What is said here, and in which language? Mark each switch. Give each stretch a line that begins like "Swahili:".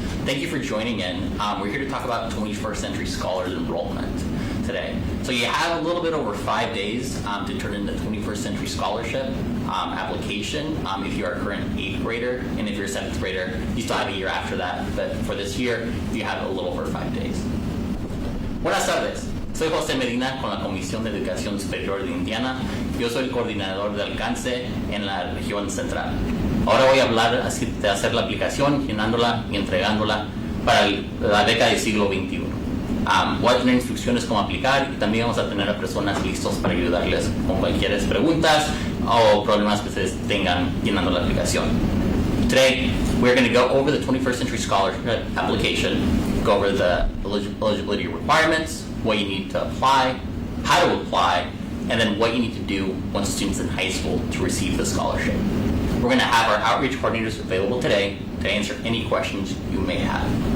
English: Thank you for joining in. We're here to talk about 21st Century Scholars Enrollment today. So you have a little bit over 5 days to turn in the 21st Century Scholarship application if you are a current 8th grader, and if you're a 7th grader, you still have a year after that, but for this year, you have a little over 5 days.
Spanish: Buenas tardes. Soy José Medina con la Comisión de Educación Superior de Indiana. Yo soy el coordinador de alcance en la región central. Ahora voy a hablar de hacer la aplicación, llenándola y entregándola para la beca del siglo XXI. Voy a tener instrucciones cómo aplicar y también vamos a tener a personas listos para ayudarles con cualquier preguntas o problemas que ustedes tengan llenando la aplicación.
English: Today, we're going to go over the 21st Century Scholarship application, go over the eligibility requirements, what you need to apply, how to apply, and then what you need to do once a student's in high school to receive the scholarship. We're going to have our outreach coordinators available today to answer any questions you may have.